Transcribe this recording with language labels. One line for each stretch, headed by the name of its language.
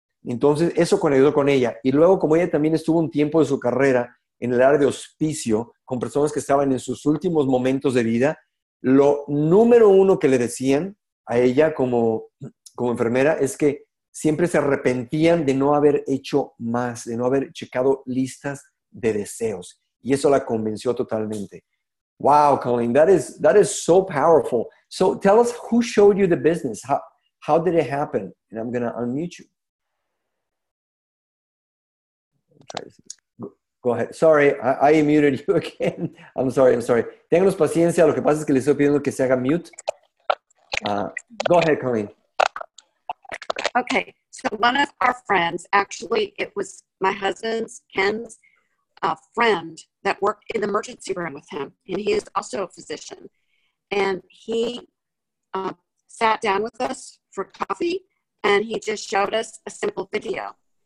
Spanish: Entonces, eso ayudó con ella. Y luego, como ella también estuvo un tiempo de su carrera en el área de hospicio, con personas que estaban en sus últimos momentos de vida, lo número uno que le decían a ella como enfermera es que siempre se arrepentían de no haber hecho más, de no haber checado listas de deseos. Y eso la convenció totalmente.
English: Wow, Colleen, that is so powerful. So tell us, who showed you the business? How did it happen? And I'm going to unmute you. Go ahead. Sorry, I muted you again. I'm sorry.
Spanish: Ténganos paciencia. Lo que pasa es que les estoy pidiendo que se haga mute.
English: Go ahead, Colleen. Okay, so one of our friends, actually, it was my husband's, Ken's, friend that worked in the emergency room with him, and he is also a physician. And he sat down with us for coffee, and he just showed us a simple video.